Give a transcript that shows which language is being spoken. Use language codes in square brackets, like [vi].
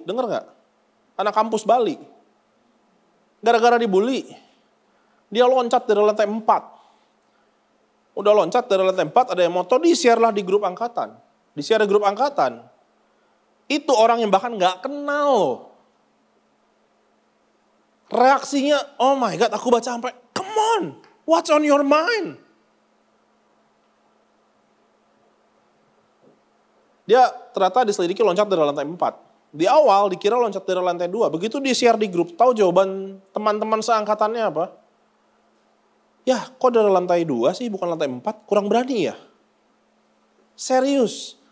[id] Dengar gak? Anak kampus Bali. Gara-gara dibully. Dia loncat dari lantai 4. Udah loncat dari lantai 4, ada yang moto, di-share lah di grup angkatan. Di-share di grup angkatan. Itu orang yang bahkan gak kenal. Reaksinya, [en] oh my God, [id] aku baca sampai, [en] come on, what's on your mind? [id] Dia ternyata diselidiki loncat dari lantai 4. Di awal dikira loncat dari lantai 2. Begitu di-share di grup, tahu jawaban teman-teman seangkatannya apa? Ya, kok dari lantai 2 sih, bukan lantai 4? Kurang berani ya? Serius.